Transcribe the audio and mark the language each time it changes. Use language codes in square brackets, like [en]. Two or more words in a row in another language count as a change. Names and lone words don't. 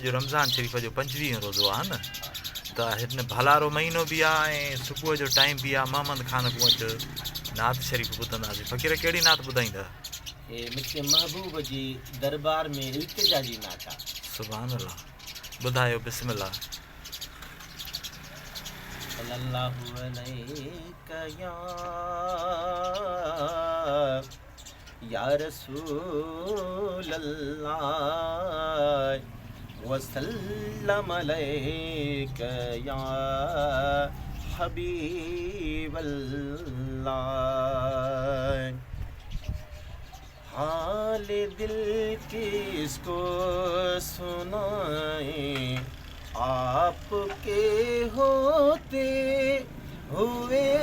[sd] अॼु रमज़ान शरीफ़ जो 25 रोज़ो आहे न, त हिन भलारो महीनो बि आहे ऐं सुबुह जो टाइम बि आहे। मोहम्मद ख़ान को वटि नात शरीफ़ ॿुधंदासीं। फ़क़ीर कहिड़ी नात ॿुधाईंदा? मूंखे महबूब जी दरबार में इल्तिजा जी नात आहे। [ar] سبحان الله, [sd] ॿुधायो, बिस्मिल्लाह। [ar] صلى الله عليك يا رسول الله وسلم عليك يا حبيب الله. [ur] حال دل کس کو سنائے، آپ کے ہوتے ہوئے.